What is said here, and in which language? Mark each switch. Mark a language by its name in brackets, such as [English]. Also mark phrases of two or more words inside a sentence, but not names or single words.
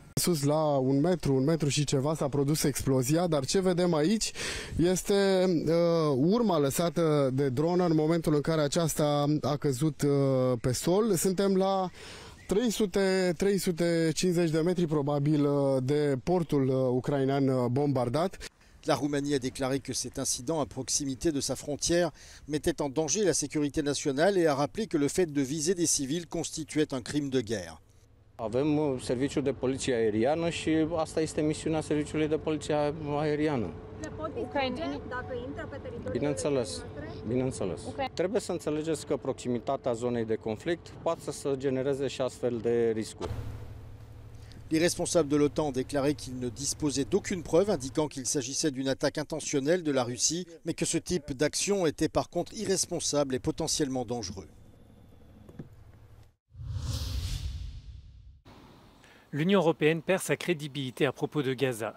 [Romanian] Sus la un metru și ceva s-a produs explozia, dar ce vedem aici este urma lăsată de dronă în momentul în care aceasta a căzut pe sol. Suntem la 350 de metri probabil de portul ucrainean bombardat. [French] La Roumanie a déclaré que cet incident à proximité de sa frontière mettait en danger la sécurité nationale et a rappelé que le fait de viser des civils constituait un crime de guerre. [Romanian] Avem serviciul de poliție aeriană și asta este misiunea serviciului de poliție aeriană. Le pot distruge dacă intră pe teritoriul? Bineînțeles, bineînțeles. Trebuie să înțelegeți că proximitatea zonei de conflict poate să genereze și astfel de riscuri. [French] Les responsables de l'OTAN ont déclaré qu'ils ne disposaient d'aucune preuve indiquant qu'il s'agissait d'une attaque intentionnelle de la Russie, mais que ce type d'action était par contre irresponsable et potentiellement dangereux. L'Union européenne perd sa crédibilité à propos de Gaza.